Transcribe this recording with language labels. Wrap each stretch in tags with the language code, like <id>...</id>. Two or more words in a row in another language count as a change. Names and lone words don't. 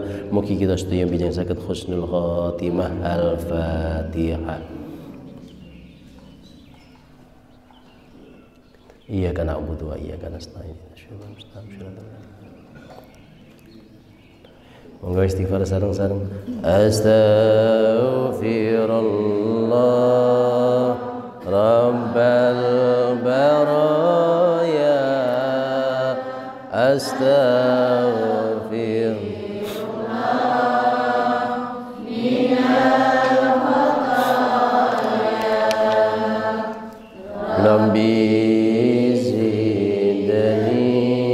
<jv>Mugi kita sedaya bijeng saged</jv> <ar>حسن الخاتمة.</ar> <jv>Al-Fatihah.</jv> <ar>إياك نعبد وإياك نستعين.</ar> <jv>Monggo istighfar sareng-sareng.</jv> <ar>أستغفر الله رب البرايا أستغفر الله من الخطايا رب زدني</ar>